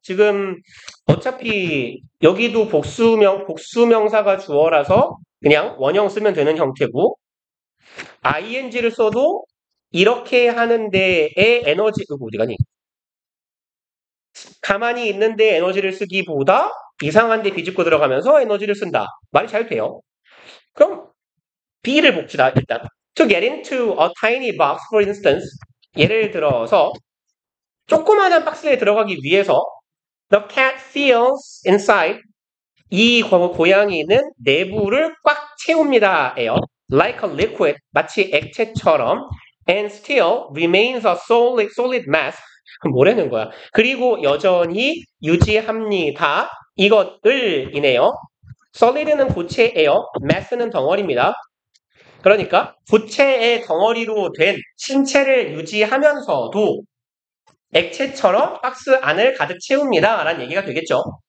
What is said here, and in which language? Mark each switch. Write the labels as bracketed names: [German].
[Korean] 지금 어차피 여기도 복수명사가 주어라서 그냥 원형 쓰면 되는 형태고 ing를 써도 이렇게 하는 데에 에너지 어디 가니? 가만히 있는데 에너지를 쓰기보다 이상한 데 비집고 들어가면서 에너지를 쓴다. 말이 잘 돼요. 그럼 B를 봅시다. 일단 [English] to get into a tiny box, for instance. [Korean] 예를 들어서 조그마한 박스에 들어가기 위해서 [English] the cat feels inside. [Korean] 이 고양이는 내부를 꽉 채웁니다예요. [English] Like a liquid, [Korean] 마치 액체처럼 [English] and still remains a solid mass. [Korean] 뭐라는 거야? 그리고 여전히 유지합니다. 이것을이네요. solid는 고체예요. mass는 덩어리입니다. 그러니까 고체의 덩어리로 된 신체를 유지하면서도 액체처럼 박스 안을 가득 채웁니다. 라는 얘기가 되겠죠.